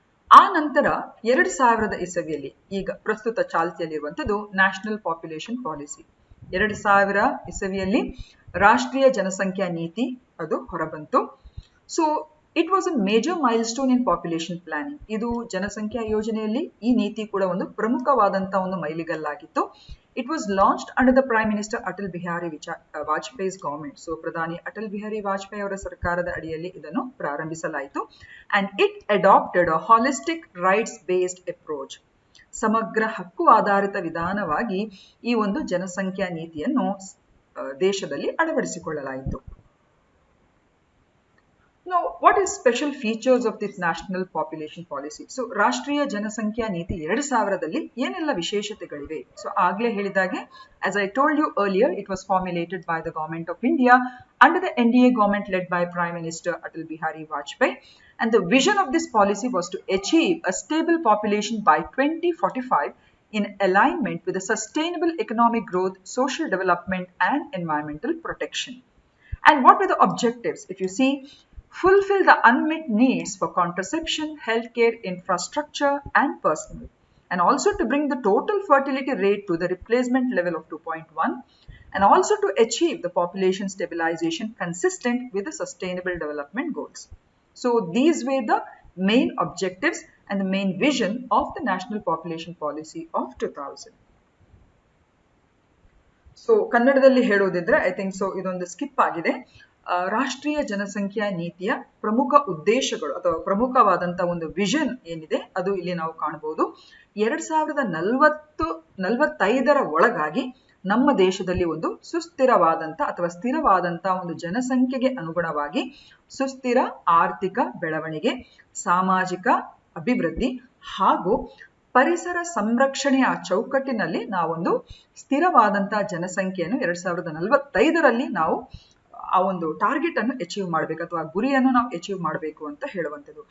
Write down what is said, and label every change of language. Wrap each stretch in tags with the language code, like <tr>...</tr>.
<kn>ಆ ನಂತರ 2000 ಇಸವಿಯಲ್ಲಿ ಈಗ ಪ್ರಸ್ತುತ ಚಾಲ್ತಿಯಲ್ಲಿರುವಂಥದ್ದು ನ್ಯಾಷನಲ್ ಪಾಪ್ಯುಲೇಷನ್ ಪಾಲಿಸಿ. 2000 ಇಸವಿಯಲ್ಲಿ ರಾಷ್ಟ್ರೀಯ ಜನಸಂಖ್ಯಾ ನೀತಿ ಅದು ಹೊರಬಂತು.</kn> <en>So it was a major milestone in population planning.</en> <kn>ಇದು ಜನಸಂಖ್ಯಾ ಯೋಜನೆಯಲ್ಲಿ ಈ ನೀತಿ ಕೂಡ ಒಂದು ಪ್ರಮುಖವಾದಂತಹ ಒಂದು ಮೈಲಿಗಲ್ಲಾಗಿತ್ತು.</kn> <en>It was launched under the Prime Minister Atal Bihari Vajpayee's government.</en> <kn>So Pradhani Atal Bihari Vajpayee ಅವರ ಸರ್ಕಾರದ ಅಡಿಯಲ್ಲಿ ಇದನ್ನು ಪ್ರಾರಂಭಿಸಲಾಯಿತು.</kn> <en>And it adopted a holistic rights-based approach.</en> <kn>ಸಮಗ್ರ ಹಕ್ಕು ಆಧಾರಿತ ವಿಧಾನವಾಗಿ ಈ ಒಂದು ಜನಸಂಖ್ಯಾ ನೀತಿಯನ್ನು ದೇಶದಲ್ಲಿ ಅಳವಡಿಸಿಕೊಳ್ಳಲಾಯಿತು.</kn> <en>Now, what is special features of this national population policy?</en> <kn>So, ರಾಷ್ಟ್ರೀಯ ಜನಸಂಖ್ಯಾ ನೀತಿ 2000ದಲ್ಲಿ ಏನೆಲ್ಲ ವಿಶೇಷತೆಗಳಿವೆ?</kn> <en>So,</en> <kn>ಆಗ್ಲೇ ಹೇಳಿದಾಗೆ,</kn> <en>as I told you earlier, it was formulated by the government of India under the NDA government led by Prime Minister Atal Bihari Vajpayee. And the vision of this policy was to achieve a stable population by 2045 in alignment with the sustainable economic growth, social development, and environmental protection. And what were the objectives? If you see, fulfill the unmet needs for contraception, healthcare, infrastructure, and personnel, and also to bring the total fertility rate to the replacement level of 2.1, and also to achieve the population stabilization consistent with the sustainable development goals. So these were the main objectives and the main vision of the National Population Policy of 2000.</en> <kn>So ಕನ್ನಡದಲ್ಲಿ ಹೇಳೋದಿದ್ರೆ</kn> <en>I think so</en> <kn>ಇದೊಂದು skip ಆಗಿದೆ. ರಾಷ್ಟ್ರೀಯ ಜನಸಂಖ್ಯಾ ನೀತಿಯ ಪ್ರಮುಖ ಉದ್ದೇಶಗಳು ಅಥವಾ ಪ್ರಮುಖವಾದಂತಹ ಒಂದು ವಿಷನ್ ಏನಿದೆ ಅದು ಇಲ್ಲಿ ನಾವು ಕಾಣಬಹುದು. 2045ರ ಒಳಗಾಗಿ ನಮ್ಮ ದೇಶದಲ್ಲಿ ಒಂದು ಸುಸ್ಥಿರವಾದಂತ ಅಥವಾ ಸ್ಥಿರವಾದಂತ ಒಂದು ಜನಸಂಖ್ಯೆಗೆ ಅನುಗುಣವಾಗಿ ಸುಸ್ಥಿರ ಆರ್ಥಿಕ ಬೆಳವಣಿಗೆ, ಸಾಮಾಜಿಕ ಅಭಿವೃದ್ಧಿ ಹಾಗೂ ಪರಿಸರ ಸಂರಕ್ಷಣೆಯ ಚೌಕಟ್ಟಿನಲ್ಲಿ ನಾವೊಂದು ಸ್ಥಿರವಾದಂತಹ ಜನಸಂಖ್ಯೆಯನ್ನು 2045ರಲ್ಲಿ ನಾವು ಆ ಒಂದು ಟಾರ್ಗೆಟ್ ಅನ್ನು ಅಚೀವ್ ಮಾಡಬೇಕು ಅಥವಾ ಗುರಿಯನ್ನು ನಾವು ಅಚೀವ್ ಮಾಡಬೇಕು ಅಂತ ಹೇಳುವಂಥದ್ದು.</kn>